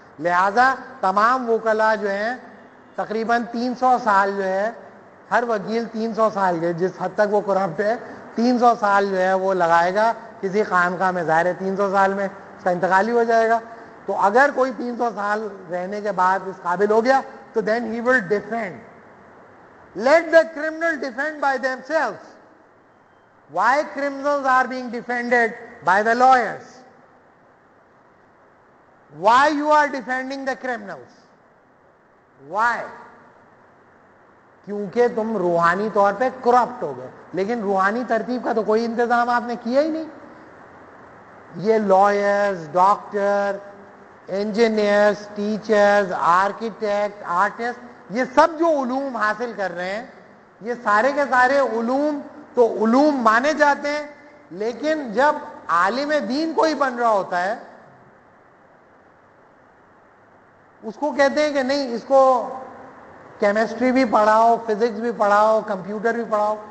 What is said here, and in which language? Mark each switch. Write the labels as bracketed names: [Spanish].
[Urdu] لہذا تمام وکلا جو ہیں تقریباً 300 سال جو ہے, ہر وکیل 300 سال کے, جس حد تک وہ کرپٹ ہے 300 سال جو ہے وہ لگائے گا کسی خانقاہ میں. ظاہر ہے 300 سال میں اس کا انتقال ہی ہو جائے گا. تو اگر کوئی 300 سال رہنے کے بعد اس قابل ہو گیا تو [English] then he will defend. Let the criminal defend by themselves. Why criminals are being defended by the lawyers? Why you are defending the criminals? Why? [Urdu] کیونکہ تم روحانی طور پہ کرپٹ ہو گئے, لیکن روحانی ترتیب کا تو کوئی انتظام آپ نے کیا ہی نہیں. یہ lawyers, doctor, engineers, teachers, architect, artist, یہ سب جو علوم حاصل کر رہے ہیں یہ سارے کے سارے علوم تو علوم مانے جاتے ہیں, لیکن جب عالم دین کوئی بن رہا ہوتا ہے اس کو کہتے ہیں کہ نہیں, اس کو کیمسٹری بھی پڑھاؤ, فزکس بھی پڑھاؤ, کمپیوٹر بھی پڑھاؤ.